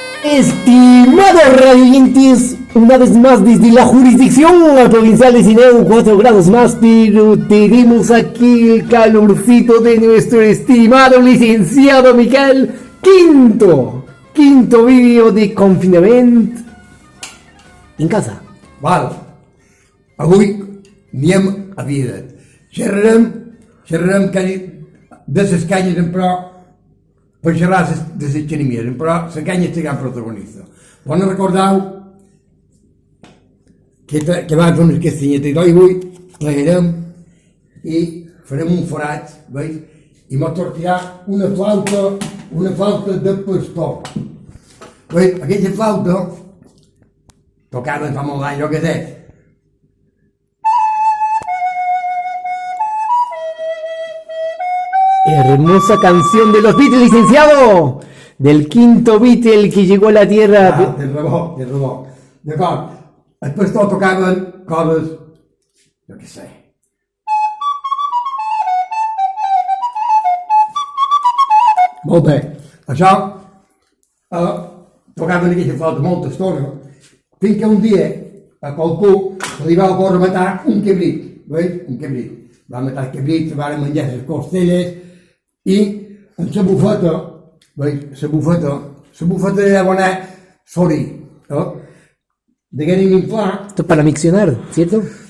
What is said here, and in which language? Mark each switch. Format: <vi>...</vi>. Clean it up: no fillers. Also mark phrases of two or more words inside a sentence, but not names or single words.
<es>Estimados radioyentes, una vez más desde la jurisdicción provincial de Sineu, 4 grados más, pero tenemos aquí el calorcito de nuestro estimado licenciado Miquel. Quinto vídeo de confinamiento en casa.</es> <ca>Val, avui anem a vida. Xerrarem de les canyes, però per xerrar de les xerimies, però la canya és gran protagonista. Bon recordeu que van fer unes castanyetes i avui plegarem i farem un forat, veus? I m'ho sortirà una flauta de pastor. Veus? Aquesta flauta tocava fa molt d'anys, jo què sé.</ca> <es>Hermosa canción de los Beatles, licenciado. Del quinto Beatle que llegó a la Tierra.</es> <ca>Del rebot. D'acord. Després tot tocaven coses, jo què sé. Molt bé. Això tocaven aquesta flauta molta estona, fins que un dia a qualcú li va ocórrer matar un cabrit, veus? Un cabrit. Va matar el cabrit, se van menjar les costelles i en la bufeta, veus? La bufeta era bona sori, no?</ca> <es>De querer inflar. Esto es para miccionar, ¿cierto?</es>